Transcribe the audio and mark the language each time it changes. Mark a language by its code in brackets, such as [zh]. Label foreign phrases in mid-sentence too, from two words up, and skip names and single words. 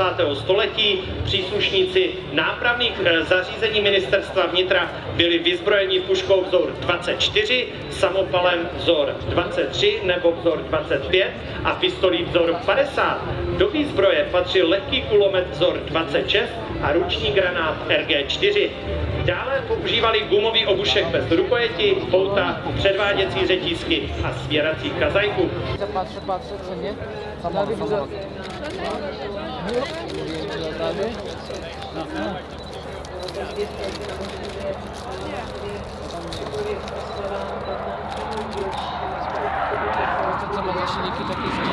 [cs] století příslušníci nápravných zařízení ministerstva vnitra byli vyzbrojeni puškou vzor 24, samopalem vzor 23 nebo vzor 25 a pistolí vzor 50. Do výzbroje patřil lehký kulomet vzor 26 a ruční granát RG4. Dále používali gumový obušek bez rukojeti, pouta, předváděcí řetízky a svěrací kazajku. [pl] Patrzę, co nie? [cs] Tady widzę. [pl] To ma silniki takie